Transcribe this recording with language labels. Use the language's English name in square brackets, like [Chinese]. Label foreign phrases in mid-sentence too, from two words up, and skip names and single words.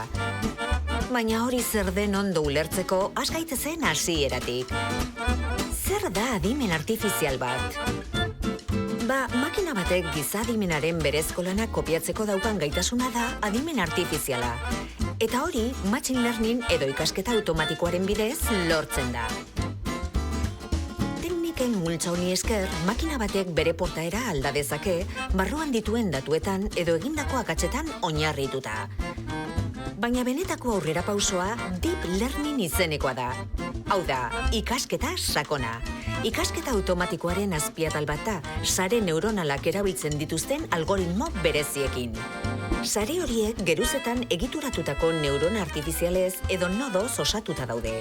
[Basque] Baina hori zer den ondo ulertzeko, has gaitezen hasieratik. Zer da adimen artifizial bat? Makina batek giza adimenaren berezko lanak kopiatzeko daukan gaitasuna da adimen artifiziala. Eta hori, [English] machine learning [Basque] edo ikasketa automatikoaren bidez lortzen da. Tekniken multza honi esker, makina batek bere portaera alda dezake, barruan dituen datuetan edo egindako akatsetan oinarrituta. Baina benetako aurrera pausoa [English] deep learning [Basque] izenekoa da. Hau da, ikasketa sakona. Ikasketa automatikoaren azpiatal bat da, sare neuronalak erabiltzen dituzten algoritmo bereziekin. Sare horiek geruzetan egituratutako neurona artifizialez edo nodoz osatuta daude.